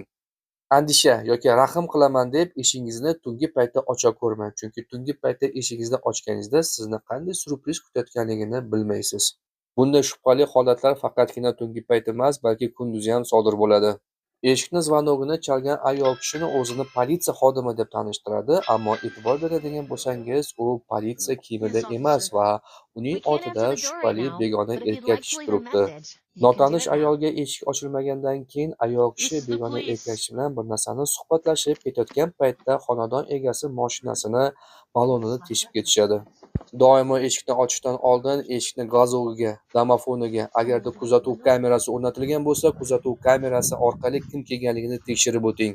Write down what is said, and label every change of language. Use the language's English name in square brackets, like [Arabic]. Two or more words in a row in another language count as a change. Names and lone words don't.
[Uzbek] Andisha yoki rahm qilaman deb eshingizni tungi paytda ocha ko'rmang, chunki tungi paytda eshingizni ochganingizda sizni qanday syurpriz kutayotganligini bilmaysiz. Bunday shubhali holatlar faqatgina tungi payt emas, balki kunduzi ham sodir bo'ladi. Eshikni zvonogini chalgan ayol kishini o'zini politsiya xodimi deb tanishtiradi, ammo e'tibor beradigan bo'lsangiz, u politsiya kiyimida emas va uning [English] We can't [Uzbek] ortida [English] answer the door right [Uzbek] shubhali [English] now, [Uzbek] begona [English] but if you'd [Uzbek] erkak [English] like to [Uzbek] kishi [English] leave a [Uzbek] turibdi. [English] message, you can do [Uzbek] Notanish [English] it now. [Uzbek] ayolga eshik ochilmagandan keyin ayol [English] This [Uzbek] kishi [English] is the [Uzbek] begona erkak [English] police. [Uzbek] kishi bilan bir narsani suhbatlashib ketayotgan paytda xonadon egasi mashinasini balonini teshib ketishadi. Doimo eshikni ochishdan oldin eshikni gazoviga, domofoniga, agarda kuzatuv kamerasi o'rnatilgan bo'lsa, kuzatuv kamerasi orqali kim kelganligini tekshirib o'ting.